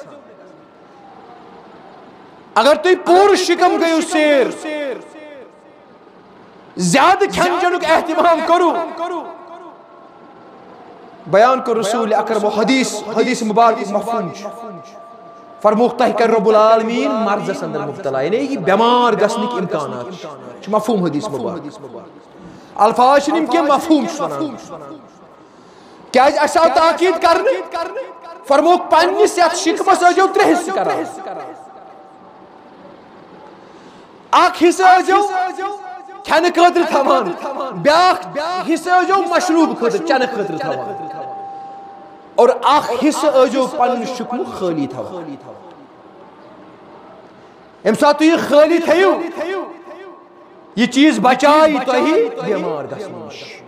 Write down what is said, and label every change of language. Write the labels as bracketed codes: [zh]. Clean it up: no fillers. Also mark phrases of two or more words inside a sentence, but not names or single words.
[ks] اگر تُہۍ پوٗرٕ شکم گٔیِو سیر زیادٕ کھٮ۪ن چٮ۪نُک احتمام کوٚروٕ بیان کوٚر رسول اکرم حدیث مبارک مفہوم چھُ فرموک تۄہہِ کرِ [ar] رب العالمیٖن [ks] مرضس اندر مبتلا یعنی یہِ بٮ۪مار گژھنٕکۍ امکانات چھِ مفہوم حدیث مبارک الفاظ چھنم کی مفہوم ونان کیاز اس آو تاکید کرنے فرموک پننس یتھ شکمس ٲسۍزیو 3 حصہٕ کران اکھ حصہٕ ٲسۍزیو کھٮ۪نہٕ خٲطرٕ تھاوان بیاکھ حصہٕ ٲسۍزیو مشروب خٲطرٕ چٮ۪نہٕ خٲطرٕ تھاوان اور اکھ حصہٕ ٲسۍزیو پنُن شکمہٕ خٲلی تھاوان ییٚمہِ ساتہٕ تُہۍ یہِ خٲلی تھٲیِو یہ چیز بچائی تۄہہِ بیمار گژھنہٕ نِش